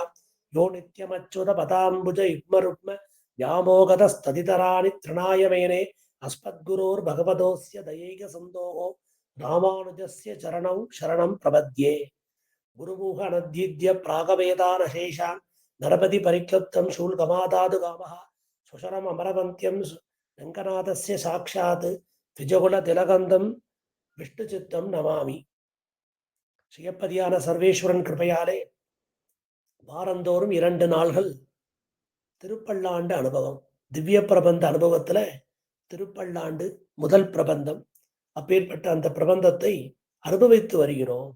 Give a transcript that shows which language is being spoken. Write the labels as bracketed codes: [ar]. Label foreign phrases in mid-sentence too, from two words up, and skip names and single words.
[sa] यो नित्यमच्युतपदाम्बुजयुग्मरुग्म व्यामोगतस्तदितराणि तृणाय मेने अस्मद्गुरोर्भगवतोऽस्य दयैकसिन्धोः रामानुजस्य चरणौ शरणं प्रपद्ये। गुरुमुखनद्युज्य प्रागवेदानशेषान् नरपति परिक्लप्तं शूलकमादादुगामः स्वशरम् अमरवन्त्यं रङ्गनाथस्य साक्षात् द्विजकुलतिलकन्दं विष्णुचित्तं नमामि. [ta] ஸ்ரீயப்பதியான சர்வேஸ்வரன் கிருபையாலே வாரந்தோறும் 2 நாள்கள் திருப்பல்லாண்டு அனுபவம், திவ்ய பிரபந்த அனுபவத்துல திருப்பல்லாண்டு முதல் பிரபந்தம். அப்பேற்பட்ட அந்த பிரபந்தத்தை அனுபவித்து வருகிறோம்.